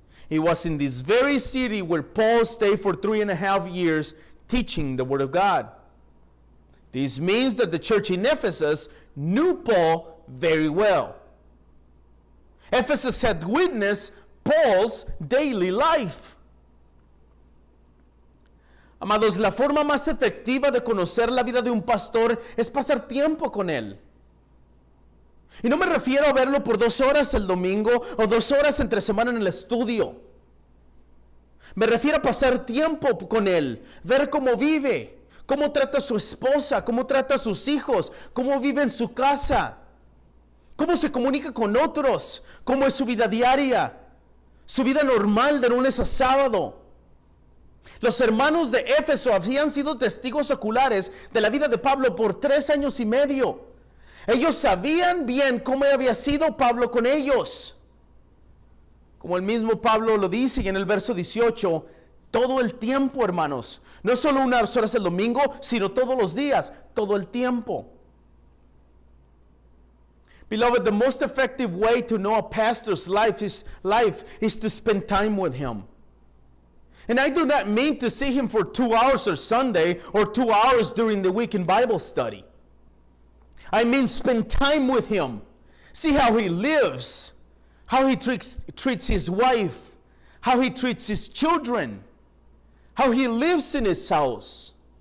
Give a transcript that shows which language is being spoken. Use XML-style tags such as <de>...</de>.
<en>It was in this very city where Paul stayed for 3.5 years teaching the Word of God. This means that the church in Ephesus knew Paul very well. Ephesus had witnessed Paul's daily life.</en> <es>Amados, la forma más efectiva de conocer la vida de un pastor es pasar tiempo con él. Y no me refiero a verlo por 2 horas el domingo o 2 horas entre semana en el estudio. Me refiero a pasar tiempo con él, ver cómo vive, cómo trata a su esposa, cómo trata a sus hijos, cómo vive en su casa, cómo se comunica con otros, cómo es su vida diaria, su vida normal de lunes a sábado. Los hermanos de Éfeso habían sido testigos oculares de la vida de Pablo por 3 años y medio. Ellos sabían bien cómo había sido Pablo con ellos. Como el mismo Pablo lo dice en el verso 18, todo el tiempo, hermanos. No solo unas horas el domingo, sino todos los días, todo el tiempo.</es> <en>Beloved, the most effective way to know a pastor's life is to spend time with him. And I do not mean to see him for 2 hours on Sunday or 2 hours during the week in Bible study. I mean spend time with him. See how he lives, how he treats his wife, how he treats his children, how he lives in his house.</en>